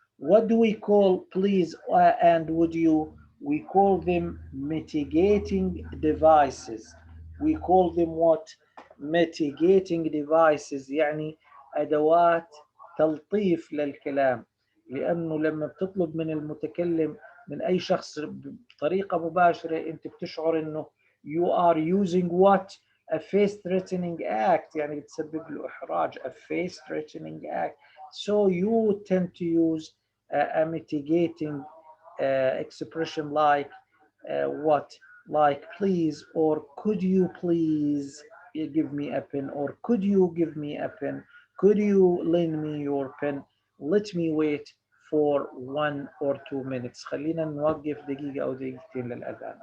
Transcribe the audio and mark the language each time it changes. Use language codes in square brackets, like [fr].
[en] What do we call please and would you? We call them mitigating devices. We call them what? Mitigating devices. [ar] يعني أدوات تلطيف للكلام. لأنه لما بتطلب من المتكلم، من أي شخص بطريقة مباشرة، أنت بتشعر أنه [en] you are using what? A face threatening act. [ar] يعني بتسبب له إحراج. [en] A face threatening act. So you tend to use a mitigating expression like what? Like please, or could you please give me a pen, or could you give me a pen, could you lend me your pen, let me wait for 1 or 2 minutes. [ar] خلينا نوقف دقيقة أو دقيقتين للأذان.